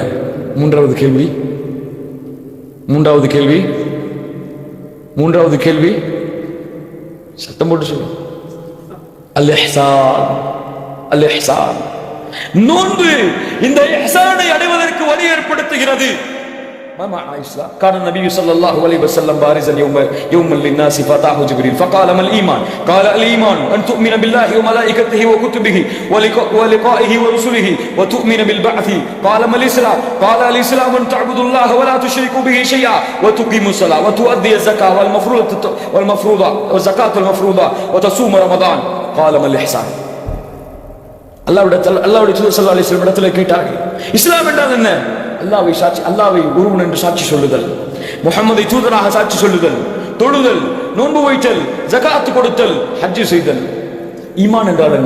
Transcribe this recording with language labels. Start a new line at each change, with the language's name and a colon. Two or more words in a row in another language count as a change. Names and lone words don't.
Tamil: மூன்றாவது கேள்வி சத்தம் போட்டு சொல்லு. அல் இஹ்சான். நோன்பு இந்த இஹ்சானை அடைவதற்கு வழி ஏற்படுத்துகிறது.
Arabic: ما معنى الإسلام؟ كان النبي صلى الله عليه وسلم بارزا يوما للناس فأتاه جبريل فقال ما الإيمان؟ قال الإيمان أن تؤمن بالله وملائكته وكتبه ولقائه ورسله وتؤمن بالبعث. قال ما الإسلام؟ قال الإسلام أن تعبد الله ولا تشركوا به شيئا وتقيم الصلاة وتؤدي الزكاة والزكاة المفروضة وتصوم رمضان. قال ما الإحسان؟
Tamil: அல்லாஹ்வுடைய தூதர்
Arabic: صلى الله عليه وسلم
Tamil: இடத்திலே கேட்டார்கள், இஸ்லாம் என்றால் என்ன? அல்லாஹ்வை ஒருவன் என்று சாட்சி சொல்லுதல், முஹம்மதை தூதராக சாட்சி சொல்லுதல், தொழுதல், நோன்பு வைத்தல், ஜகாத் கொடுத்தல், ஹஜ் செய்தல். ஈமான் என்றால் என்ன?